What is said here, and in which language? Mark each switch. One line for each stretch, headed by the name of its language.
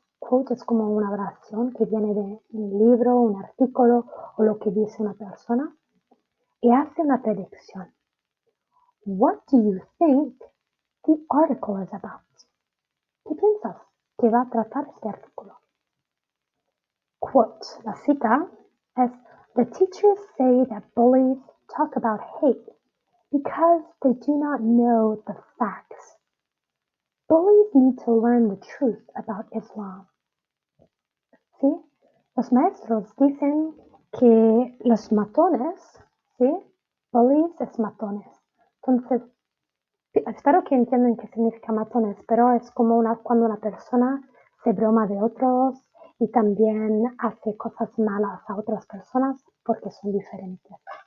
Spanish: quote es como una oración que viene de un libro, un artículo o lo que dice una persona y hace una predicción.
English: What do you think the article is about?
Spanish: ¿Qué piensas que va a tratar este artículo?
English: Quote,
Spanish: la cita es,
English: the teachers say that bullies talk about hate because they do not know the facts. Bullies need to learn the truth about Islam.
Spanish: ¿Sí? Los maestros dicen que los matones, ¿sí? Bullies es matones. Entonces, espero que entiendan qué significa matones, pero es como cuando una persona se broma de otros y también hace cosas malas a otras personas porque son diferentes.